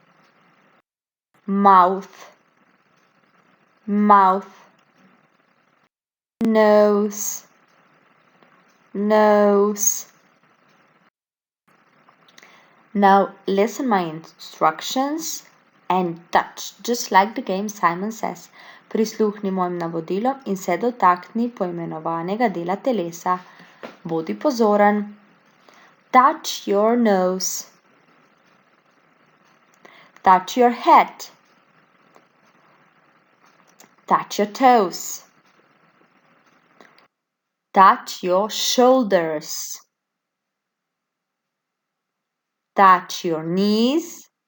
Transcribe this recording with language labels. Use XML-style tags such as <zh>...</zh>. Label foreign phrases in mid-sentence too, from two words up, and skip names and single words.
<en>Mouth, mouth. Nose, nose. Now listen my instructions and touch, just like the game Simon Says.</en> <sl>Prisluhni mojim navodilom in se dotakni poimenovanega dela telesa. Bodi pozoren.</sl> <en>Touch your nose. Touch your head. Touch your toes. Touch your shoulders. Touch your knees.</en>